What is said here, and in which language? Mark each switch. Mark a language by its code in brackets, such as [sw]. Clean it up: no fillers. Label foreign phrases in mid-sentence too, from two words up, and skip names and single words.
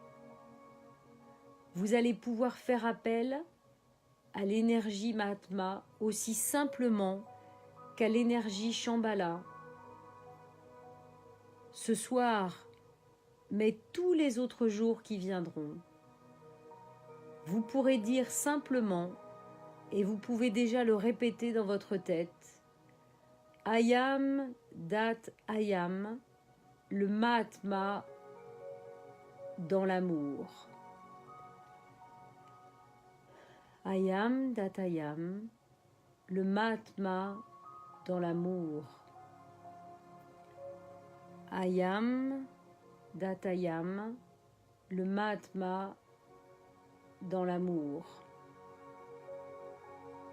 [fr] Vous allez pouvoir faire appel à l'énergie Mahatma aussi simplement qu'à l'énergie Shambhala. Ce soir, mais tous les autres jours qui viendront, vous pourrez dire simplement, et vous pouvez déjà le répéter dans votre tête, [en] I am that I am, [fr] le Mahatma dans l'amour. [en] I am that I am, [fr] le Mahatma dans l'amour. [en] I am that I am, [fr] le Mahatma dans l'amour.